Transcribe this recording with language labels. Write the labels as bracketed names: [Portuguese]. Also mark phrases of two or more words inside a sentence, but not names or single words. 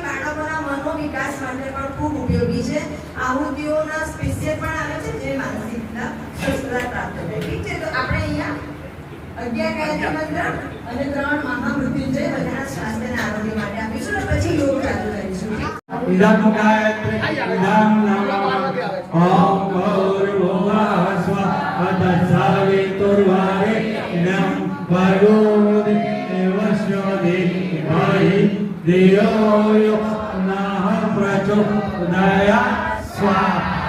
[Gujarati] બાળકોના મનો વિકાસ માટે પણ ખૂબ ઉપયોગી છે. આહુતિઓના સ્પેશિયલ પણ આવે છે જે માનસિકતા સ્વસ્થતા પ્રાપ્ત થાય. ઠીક છે. તો આપણે અહીંયા 11 ગાયત્રી મંત્ર અને 3 મહામૃત્યુંજય બધાના સ્વાસ્થ્ય અને આરોગ્ય માટે આપીશું અને પછી યોગ ચાલુ કરીશું. [Sanskrit] इदं गायत्री इदं नमः ॐ भूर्भुवस्व तत्सवितुर्वरेण्यं भर्गो देवस्य धीमहि धियो यो नः प्रचोदयात् स्वाहा.